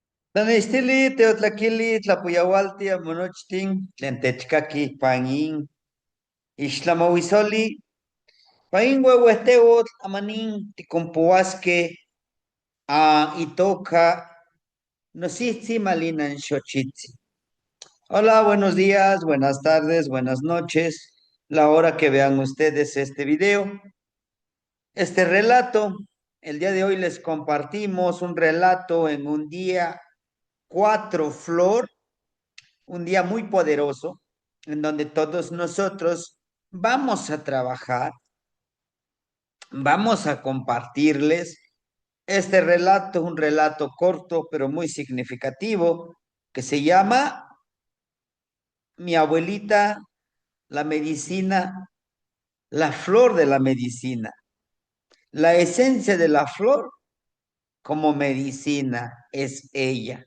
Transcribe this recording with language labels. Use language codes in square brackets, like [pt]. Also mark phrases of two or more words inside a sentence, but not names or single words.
[nah] Tanistili, Teotlakili, Tlapuyawalti, Monochtin, Tlentechkaki, Panin, Ixtlamahuizoli, Pain Huehueteotl, Amanin, Ticompuasque, Itoca, Nositzi, Malinan, Xochitzi. [es] Hola, buenos días, buenas tardes, buenas noches, la hora que vean ustedes este video. Este relato, el día de hoy les compartimos un relato en un día 4 flor, un día muy poderoso, en donde todos nosotros vamos a trabajar, vamos a compartirles este relato, un relato corto pero muy significativo, que se llama Mi abuelita, la medicina, la flor de la medicina, la esencia de la flor como medicina es ella.